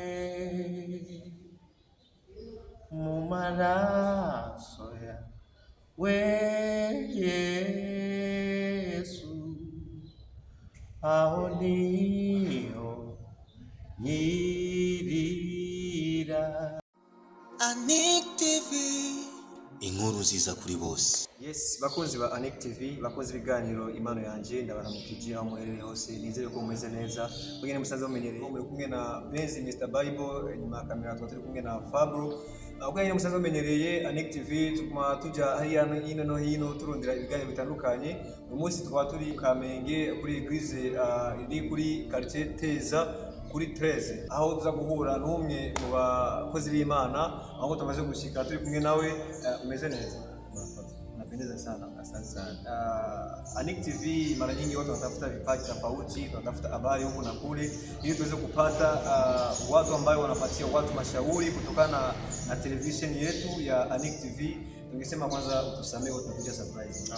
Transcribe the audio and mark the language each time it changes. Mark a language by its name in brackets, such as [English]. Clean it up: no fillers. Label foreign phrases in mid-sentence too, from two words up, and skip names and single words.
[Rundi] mu maraso yawe Yesu, aho niho nyirira. Anik TV, inkuru nziza kuri bose. Yes, bakunzi ba Anik TV, bakunzi biganiro impano yanje, ndabaramukije aho muherereye hose, nizere ko mumeze neza. Mugene musanze mumenyereye, muri kumwe na Benzi Mr Bible, inyuma ya kamera turi kumwe na Fabro. Ubwo musanze mumenyereye Anik TV, tukuma tuja hariya no hino turondera ibiganiro bitandukanye. Uyu munsi tukaba turi Kamenge kuri Eglise iri kuri quartier Teza kuri 13, aho tuza guhura n'umwe mu bakozi b'Imana, aho tumaze gushika turi kumwe nawe. Umeze neza? [Swahili] Napendeza sana, asante sana. Anik TV mara nyingi watu wanatafuta vipaji tofauti, tunatafuta habari huku na kule ili tuweze kupata watu ambao wanapatia watu mashauri kutokana na television yetu ya Anik TV. Tungesema kwanza utusamee, tunakuja surprise.